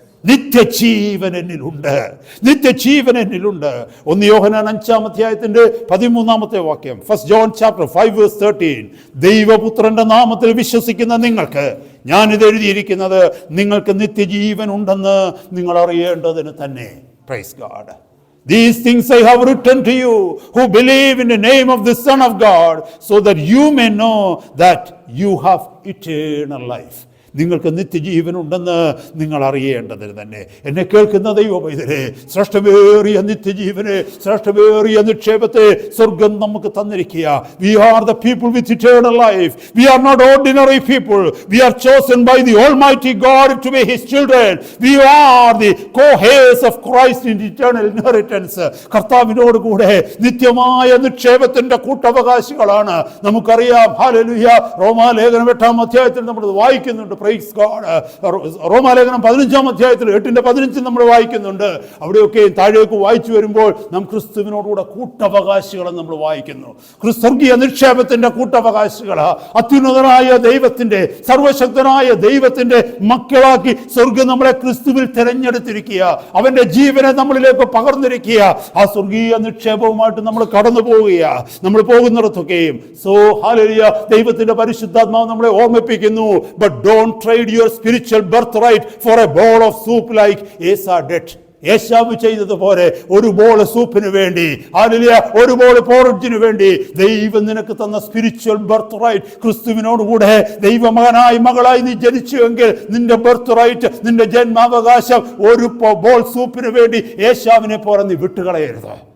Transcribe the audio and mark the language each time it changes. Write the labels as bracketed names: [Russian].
[Malayalam] നിത്യജീവൻ എന്നിലുണ്ട്, നിത്യജീവൻ എന്നിലുണ്ട്. 1 യോഹന്നാൻ 5-ാം അധ്യായത്തിന്റെ 13-ാമത്തെ വാക്യം, [English] 1 John chapter 5 verse 13. [Malayalam] ദൈവപുത്രന്റെ നാമത്തിൽ വിശ്വസിക്കുന്ന നിങ്ങൾക്ക് ഞാനിത് എഴുതിയിരിക്കുന്നത് നിങ്ങൾക്ക് നിത്യജീവൻ ഉണ്ടെന്ന് നിങ്ങൾ അറിയേണ്ടതിന് തന്നെ. [English] Praise God. These things I have written to you who believe in the name of the Son of God, so that you may know that you have eternal life. [Malayalam] നിങ്ങൾക്ക് നിത്യജീവൻ ഉണ്ടെന്ന് നിങ്ങൾ അറിയേണ്ടതിന് തന്നെ. എന്നെ കേൾക്കുന്ന ദൈവമൈതലേ, ശ്രേഷ്ഠമേറിയ നിത്യജീവനെ, ശ്രേഷ്ഠമേറിയ നിക്ഷേപത്തെ സ്വർഗം നമുക്ക് തന്നിരിക്കുക. [English] We are the people with eternal life. We are not ordinary people. We are chosen by the Almighty God to be His children. We are the co-heirs of Christ in eternal inheritance. [Malayalam] കർത്താവിനോട് കൂടെ നിത്യമായ നിക്ഷേപത്തിന്റെ കൂട്ടവകാശികളാണ്. നമുക്കറിയാം, hallelujah, റോമാലേഖനം 8-ാം അധ്യായത്തിൽ നമ്മൾ വായിക്കുന്നുണ്ട്. [English] Praise God. [Malayalam] റോമാലേഖനം 15-ാം അധ്യായത്തിൽ 8-15 നമ്മൾ വായിക്കുന്നുണ്ട്. അവിടെയൊക്കെ താഴേക്ക് വായിച്ചു വരുമ്പോൾ നാം ക്രിസ്തുവിനോടുകൂടെ കൂട്ടവകാശികളെന്ന് നമ്മൾ വായിക്കുന്നു. സ്വർഗീയ നിക്ഷേപത്തിന്റെ കൂട്ടവകാശികളാ. അത്യുന്നതനായ ദൈവത്തിന്റെ, സർവശക്തനായ ദൈവത്തിന്റെ മക്കളാക്കി സ്വർഗം നമ്മളെ ക്രിസ്തുവിൽ തിരഞ്ഞെടുത്തിരിക്കുക. അവന്റെ ജീവനെ നമ്മളിലേക്ക് പകർന്നിരിക്കുക. ആ സ്വർഗീയ നിക്ഷേപവുമായിട്ട് നമ്മൾ കടന്നു പോവുകയാ. നമ്മൾ പോകുന്നിടത്തൊക്കെയും സോ ഹല്ലേലൂയ, ദൈവത്തിന്റെ പരിശുദ്ധാത്മാവ് നമ്മളെ ഓർമ്മിപ്പിക്കുന്നു. [English] But don't trade your spiritual birthright for a bowl of soup like Esau did. [Malayalam] യേശാവ് ചെയ്തതുപോലെ ഒരു ബോൾ സൂപ്പിന് വേണ്ടി, ഹല്ലേലൂയ, ഒരു ബോൾ പോറജിന് വേണ്ടി ദൈവം നിനക്ക് തന്ന സ്പിരിച്വൽ ബർത്ത് റൈറ്റ്, ക്രിസ്തുവിനോടുകൂടെ ദൈവമകനായി മകളായി നീ ജനിച്ചുവെങ്കിൽ നിന്റെ ബർത്ത് റൈറ്റ്, നിന്റെ ജന്മാവകാശം ഒരു ബോൾ സൂപ്പിന് വേണ്ടി യേശാവിനെ പോലെ നീ വിട്ടുകളയരുത്.